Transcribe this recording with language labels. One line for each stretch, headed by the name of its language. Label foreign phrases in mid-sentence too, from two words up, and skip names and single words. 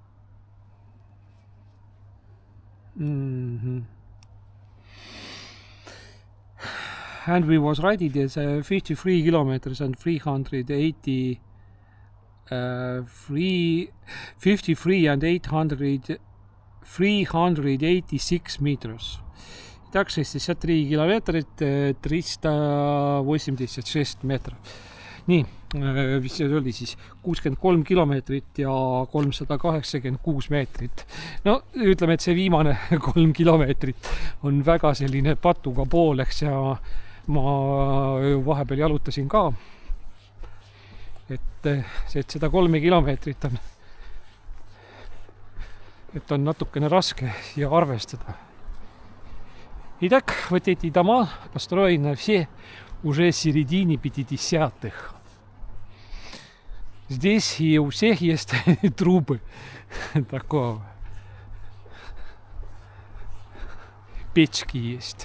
English: And we was riding this 53 kilometers and 380 53 and 800 386 meters.
Estonian: Так 63 kilomeetrit, 386 meetrit. Nii, mis see oli siis 63 kilomeetrit ja 386 meetrit. No ütleme, et see viimane 3 kilomeetrit on väga selline patuga pooleks ja ma vahepeal jalutasin ka. Et seda 3 kilomeetrit on, et on natukene raske ja arvestada.
Russian: Итак, вот эти дома построены все уже в середине 50-х. Здесь и у всех есть трубы такого. Печки есть.